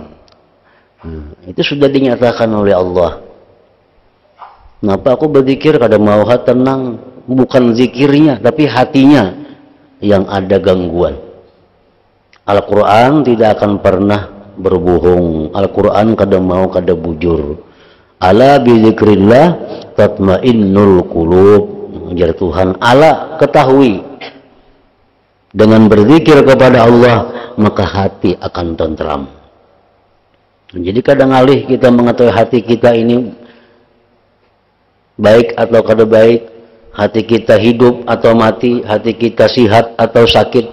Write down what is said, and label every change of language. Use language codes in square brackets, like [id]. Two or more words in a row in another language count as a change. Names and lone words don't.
[id] Itu sudah dinyatakan oleh Allah. [bjn] Kenapa aku berzikir kada mau tenang? [id] Bukan zikirnya, tapi hatinya yang ada gangguan. Al-Quran tidak akan pernah berbohong. [bjn] Al-Quran kada mau kada bujur. [ar] ألا بذكر الله تطمئن القلوب. [bjn] Jar Tuhan, [id] ala ketahui, dengan berzikir kepada Allah maka hati akan tentram. [bjn] Jadi kadang alih kita mengetahui hati kita ini baik atau kada baik, hati kita hidup atau mati, hati kita sihat atau sakit.